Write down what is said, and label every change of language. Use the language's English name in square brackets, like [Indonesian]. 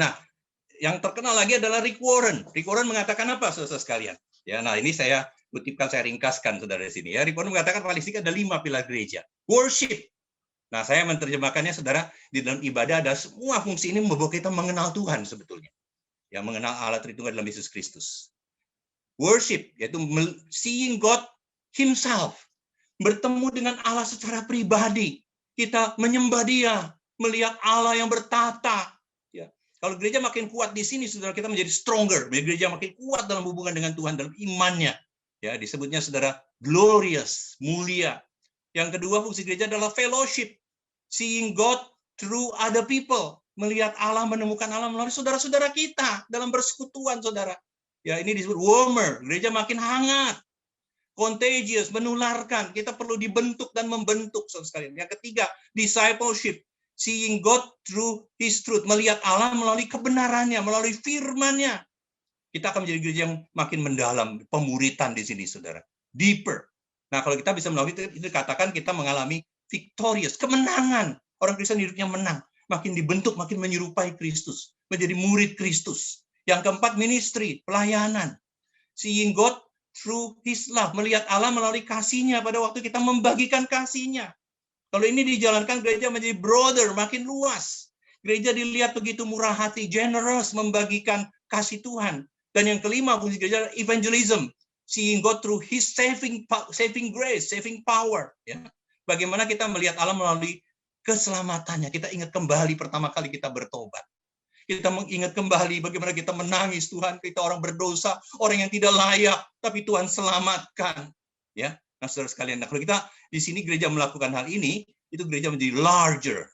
[Indonesian] Nah, yang terkenal lagi adalah Rick Warren. Rick Warren mengatakan apa, saudara sekalian? Ya, nah ini saya kutipkan, saya ringkaskan, saudara, di sini. Ya, Rick Warren mengatakan paling sedikit ada 5 pilar gereja. Worship. Nah, saya menerjemahkannya, saudara, di dalam ibadah ada semua fungsi ini membawa kita mengenal Tuhan sebetulnya. Ya, mengenal Allah Tritunggal dalam Yesus Kristus. [English] Worship, [Indonesian] yaitu [English] seeing God Himself. [Indonesian] Bertemu dengan Allah secara pribadi. Kita menyembah Dia, melihat Allah yang bertata. Ya. Kalau gereja makin kuat di sini, saudara, kita menjadi [English] stronger. [Indonesian] Gereja makin kuat dalam hubungan dengan Tuhan, dalam imannya. Ya, disebutnya, saudara, [English] glorious, [Indonesian] mulia. Yang kedua, fungsi gereja adalah fellowship. [English] Seeing God through other people. [Indonesian] Melihat Allah, menemukan Allah melalui saudara-saudara kita dalam persekutuan, saudara. Ya, ini disebut [English] warmer. [Indonesian] Gereja makin hangat. [English] Contagious, [Indonesian] menularkan. Kita perlu dibentuk dan membentuk, saudara sekalian. Yang ketiga, discipleship. [English] Seeing God through His truth. [Indonesian] Melihat Allah melalui kebenarannya, melalui firman-Nya. Kita akan menjadi gereja yang makin mendalam. Pemuritan di sini, saudara. [English] Deeper. [Indonesian] Nah, kalau kita bisa melalui itu katakan kita mengalami [English] victorious, [Indonesian] kemenangan. Orang Kristen hidupnya menang. Makin dibentuk, makin menyerupai Kristus. Menjadi murid Kristus. Yang keempat, ministry, pelayanan. [English] Seeing God through His love, [Indonesian] melihat Allah melalui kasih-Nya pada waktu kita membagikan kasih-Nya. Kalau ini dijalankan, gereja menjadi [English] broader, [Indonesian] makin luas. Gereja dilihat begitu murah hati, [English] generous, [Indonesian] membagikan kasih Tuhan. Dan yang kelima, fungsi gereja adalah evangelism. [English] Seeing God through His saving grace, saving power. [Indonesian] Ya. Bagaimana kita melihat Allah melalui keselamatannya. Kita ingat kembali pertama kali kita bertobat. Kita mengingat kembali bagaimana kita menangis, Tuhan, kita orang berdosa, orang yang tidak layak, tapi Tuhan selamatkan. Ya, nah saudara sekalian, nah, kalau kita di sini gereja melakukan hal ini, itu gereja menjadi [English] larger.